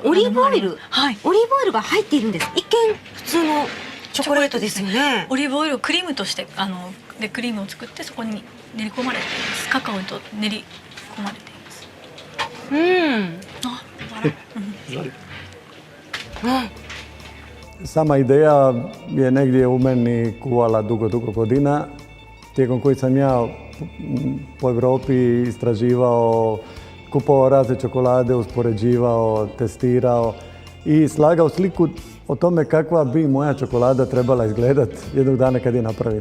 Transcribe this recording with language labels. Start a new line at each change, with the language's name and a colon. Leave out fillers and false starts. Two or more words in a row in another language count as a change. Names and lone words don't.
Japanese: オリーブオイル、はい、オリーブオイルが入っているんです。一見普通のチョコレートですよね。オリーブオイルをクリームとしてでクリームを作ってそこに練り込まれています。カカオと練り込まれています。
Croatian: Sama ideja je negdje u meni kuvala dugo godina, tijekom koji sam ja po Europi istraživao, kupovao razne čokolade, uspoređivao, testirao i slagao sliku o tome kakva bi moja čokolada trebala izgledati jednog dana kad je napravim.